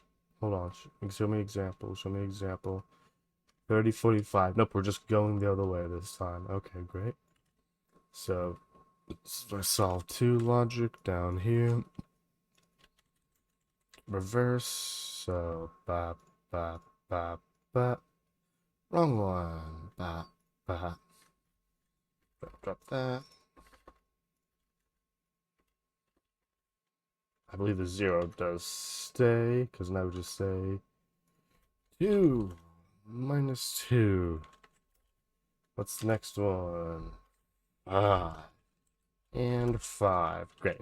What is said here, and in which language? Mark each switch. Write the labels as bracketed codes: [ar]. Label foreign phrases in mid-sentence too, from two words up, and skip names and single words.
[en] Hold on. Show me example. Show me example. 30, 45. Nope, we're just going the other way this time. Okay, great. So, let's solve 2 logic down here. Reverse. So, ba, ba, ba, ba. Wrong one. Ba, ba. Drop that. I believe the 0 does stay, because now we just say 2 minus 2. What's the next one? 5 and 5. Great.